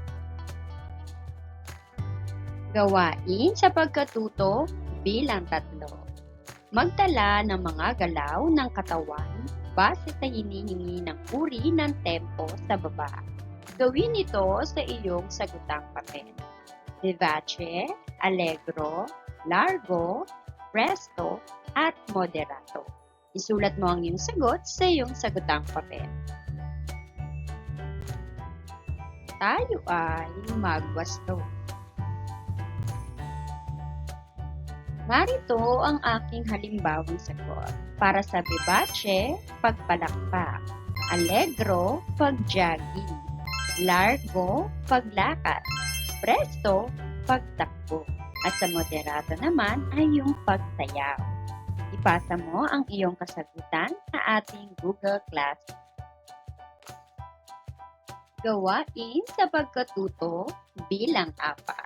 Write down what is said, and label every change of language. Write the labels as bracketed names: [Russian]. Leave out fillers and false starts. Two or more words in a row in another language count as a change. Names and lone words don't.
[Filipino] Gawain sa pagkatuto bilang 3. Magtala ng mga galaw ng katawan base sa hinihingi ng uri ng tempo sa baba. Gawin ito sa iyong sagutang papel. [Italian] Vivace, allegro, largo, presto, [Filipino] at moderato. Isulat mo ang iyong sagot sa iyong sagutang papel. Tayo ay magwasto. Narito ang aking halimbawang sagot. Para sa vivace, pagpalakpak. Allegro, pagjogging. Largo, paglakad. Presto, pagtakbo. At sa moderato naman ay yung pagsayaw. Ipasa mo ang iyong kasagutan sa ating Google Classroom. Gawain sa pagkatuto bilang 4.